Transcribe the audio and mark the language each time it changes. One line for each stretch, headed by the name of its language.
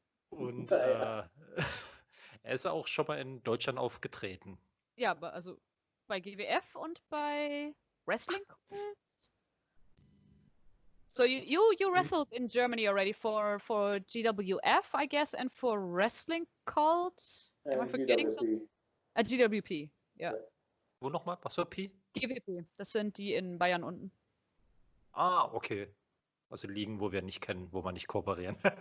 German: Und er ist auch schon mal in Deutschland aufgetreten. Ja, also bei GWF und bei Wrestling Calls.
English: So you wrestled in Germany already for GWF, I guess, and for Wrestling Calls. Am I forgetting something?
German: GWP, ja. Wo nochmal? Was für P? GWP, das sind die in Bayern unten. Ah, okay. Also Ligen, wo wir nicht kennen, wo wir nicht kooperieren.